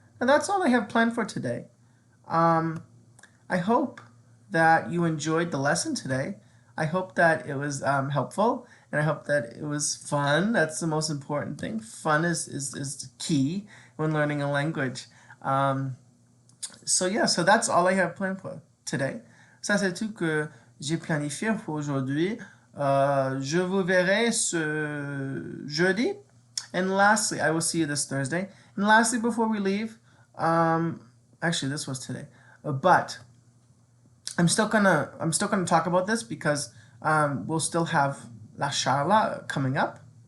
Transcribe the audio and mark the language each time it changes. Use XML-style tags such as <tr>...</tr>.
<en>And that's all I have planned for today. I hope that you enjoyed the lesson today. I hope that it was helpful, and I hope that it was fun. That's the most important thing. Fun is key when learning a language. So yeah, so that's all I have planned for today.</en> <fr>Ça, c'est tout que j'ai planifié pour aujourd'hui. Je vous verrai ce jeudi.</fr> <en>And lastly, I will see you this Thursday. And lastly, before we leave, actually this was today, but I'm still gonna talk about this because we'll still have La Charla coming up.</en>